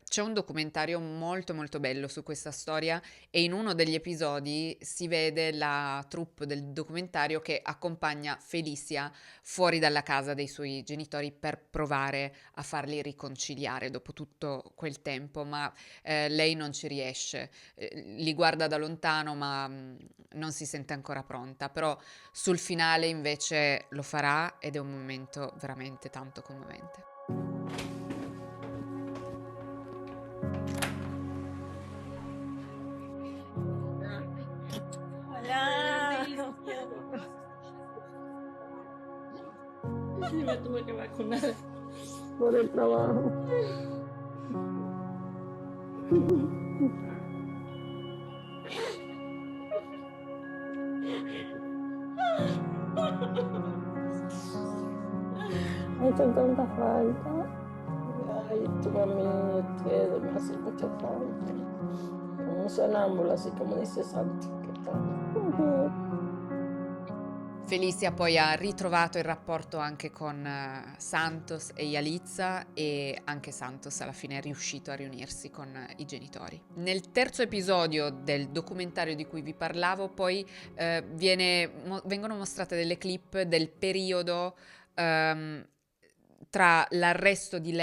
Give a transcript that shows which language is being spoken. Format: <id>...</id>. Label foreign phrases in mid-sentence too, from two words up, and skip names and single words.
<it>C'è un documentario molto molto bello su questa storia e in uno degli episodi si vede la troupe del documentario che accompagna Felicia fuori dalla casa dei suoi genitori per provare a farli riconciliare dopo tutto quel tempo, ma lei non ci riesce, li guarda da lontano ma non si sente ancora pronta, però sul finale invece lo farà ed è un momento veramente tanto commovente.</it> <es>Sí, me tuve que vacunar. Por el trabajo. Me hizo tanta falta. Ay, tu mami, ustedes me hacen mucha falta. Como un sonámbulo, así como dice Santo. Que tal.</es> <it>Felicia poi ha ritrovato il rapporto anche con Santos e Yalitza e anche Santos alla fine è riuscito a riunirsi con i genitori. Nel terzo episodio del documentario di cui vi parlavo poi vengono mostrate delle clip del periodo tra l'arresto di</it>